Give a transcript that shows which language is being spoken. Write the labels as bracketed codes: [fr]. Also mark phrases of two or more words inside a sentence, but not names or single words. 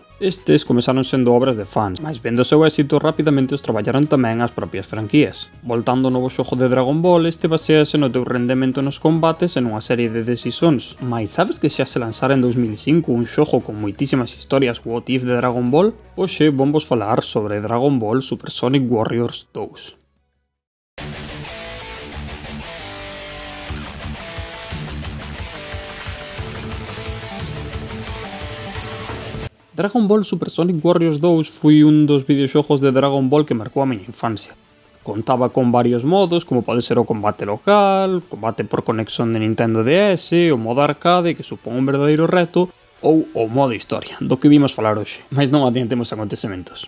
[gl] Estes comezaron sendo obras de fans, mas vendo o seu éxito rapidamente os traballaron tamén as propias franquías. Voltando ao novo xogo de Dragon Ball, este basease no teu rendemento nos combates e nunha serie de decisións. Mais sabes que xa se lanzara en 2005 un xogo con moitísimas historias [en] What If [gl] de Dragon Ball? Hoxe vamos falar sobre Dragon Ball Super Sonic Warriors 2. Dragon Ball Super Sonic Warriors 2 foi un dos videoxogos de Dragon Ball que marcou a miña infancia. Contaba con varios modos, como pode ser o combate local, combate por conexión de Nintendo DS, o modo arcade, que supón un verdadeiro reto, ou o modo historia, do que vimos falar hoxe, mas non adiantemos acontecementos.